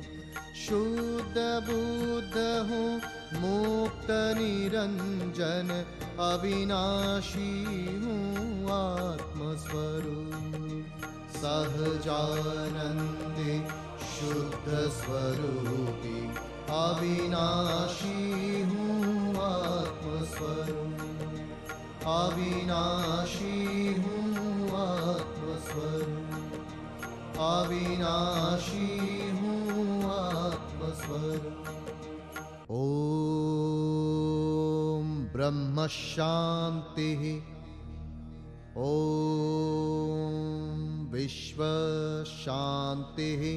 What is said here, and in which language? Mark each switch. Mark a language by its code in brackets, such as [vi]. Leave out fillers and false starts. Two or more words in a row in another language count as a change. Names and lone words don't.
[gu] શુદ્ધ બુદ્ધ હું મુક્ત નિરંજન અવિનાશી હું આત્મ સ્વરૂપ. સહજાનંદે શુદ્ધ સ્વરૂપી અવિનાશી હું આત્મ સ્વરૂપ. અવિનાશી હું આત્મ [hi] स्वरूप अविनाशी हूँ आत्म स्वरूप ओम ब्रह्म शांति ओम विश्व शांति